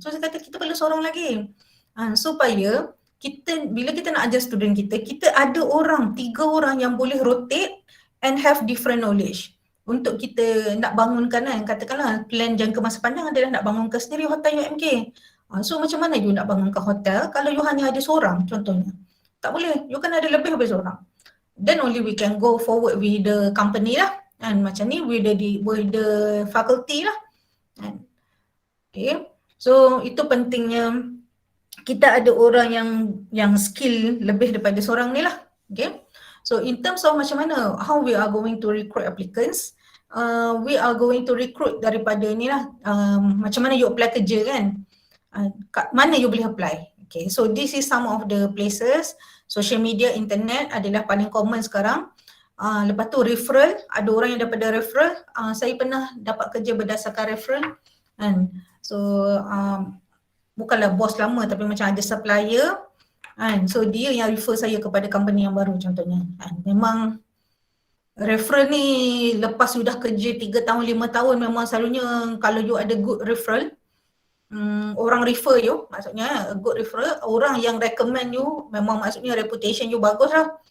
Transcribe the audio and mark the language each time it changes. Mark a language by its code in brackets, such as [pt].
[ms] So saya kata kita perlu seorang lagi. Supaya kita bila kita nak ajar student kita, kita ada orang, 3 orang yang boleh [en] rotate and have different knowledge. [ms] Untuk kita nak bangunkan kan, katakanlah plan jangka masa panjang adalah nak bangunkan sendiri hotel UMK. So macam mana you nak bangunkan hotel kalau you hanya ada seorang contohnya? Tak boleh, you kan ada lebih daripada seorang. [en] Then only we can go forward with the company lah. [ms] And macam ni [en] with the faculty [ms] lah. Okay, so itu pentingnya kita ada orang yang skill lebih daripada seorang ni lah. Okay. [en] So in terms of macam mana, how we are going to recruit applicants, we are going to recruit [ms] daripada ni lah, macam mana [en] you apply [ms] kerja kan, kat mana [en] you boleh apply. Okay, so this is some of the places. [ms] Social media, internet adalah paling common sekarang. Lepas tu referral, ada orang yang daripada referral, saya pernah dapat kerja berdasarkan referral kan. So bukanlah bos lama tapi macam ada supplier. So dia yang refer saya kepada company yang baru contohnya. Memang referral ni lepas sudah kerja 3 tahun, 5 tahun memang selalunya kalau you ada good referral, orang refer you, maksudnya good referral, orang yang recommend you, memang maksudnya reputation you bagus lah.